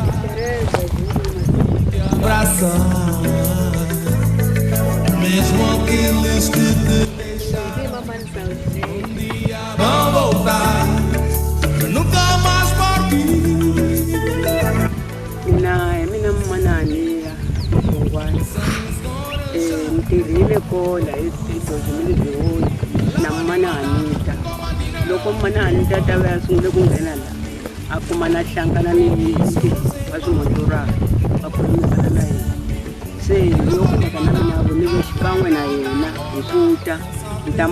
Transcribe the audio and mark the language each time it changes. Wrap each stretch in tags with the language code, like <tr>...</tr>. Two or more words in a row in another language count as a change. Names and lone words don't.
<pt>abraçar, mesmo aqueles que te deixaram um dia vão voltar, nunca mais partir.</pt> <ts>Mina Manania, ntirhile kola eDozimile na Mananita. Loko Mananita tava yasungule ku nghena la a kuma na hlangana ni va swimotora va khulumisana na yena se yo kumeka na mina voni xikan'we na yena hi ku ta hi ta</ts>